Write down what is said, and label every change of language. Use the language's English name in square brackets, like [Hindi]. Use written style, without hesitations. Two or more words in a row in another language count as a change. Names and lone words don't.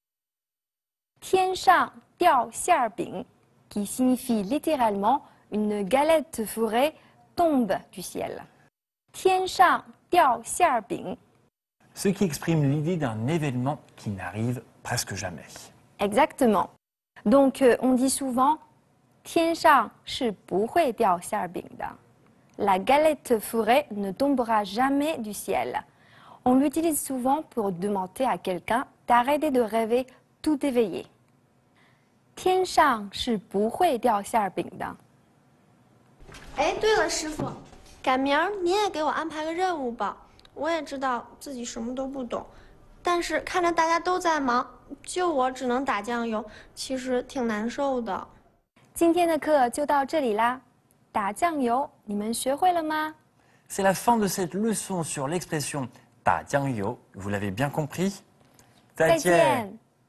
[Chinese] 天上掉馅饼, [French] qui signifie littéralement une galette fourrée tombe du ciel. [Chinese] 天上掉馅饼. [French] Ce qui exprime l'idée d'un événement qui n'arrive presque jamais. Exactement. Donc on dit souvent [Chinese] 天上是不会掉馅儿饼的. [French] La galette fourrée ne tombera jamais du ciel. On l'utilise souvent pour demander à quelqu'un d'arrêter de rêver tout éveillé. [Chinese] 天上是不会掉馅儿饼的. 哎，对了，师傅，赶明儿您也给我安排个任务吧。我也知道自己什么都不懂，但是看着大家都在忙，就我只能打酱油，其实挺难受的。今天的课就到这里啦，打酱油你们学会了吗？ [French] C'est la fin de cette leçon sur l'expression [Chinese] 打酱油. [French] Vous l'avez bien compris? [Chinese] 再见。